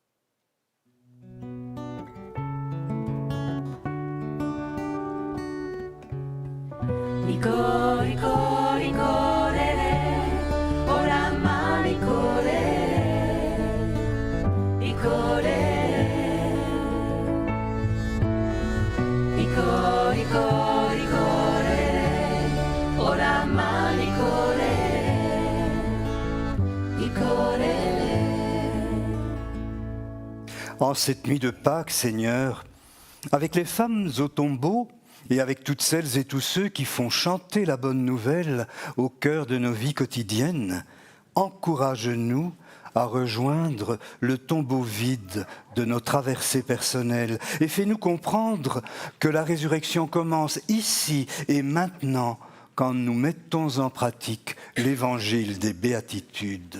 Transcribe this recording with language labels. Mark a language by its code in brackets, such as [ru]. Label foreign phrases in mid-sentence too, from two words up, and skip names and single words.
[it] Rico, rico, ricorrere, oramai ricorrere, ricorrere. Rico, rico, ricorrere, oramai ricorrere, ricorrere. [fr] En cette nuit de Pâques, Seigneur, avec les femmes au tombeau, et avec toutes celles et tous ceux qui font chanter la bonne nouvelle au cœur de nos vies quotidiennes, encourage-nous à rejoindre le tombeau vide de nos traversées personnelles et fais-nous comprendre que la résurrection commence ici et maintenant quand nous mettons en pratique l'évangile des béatitudes.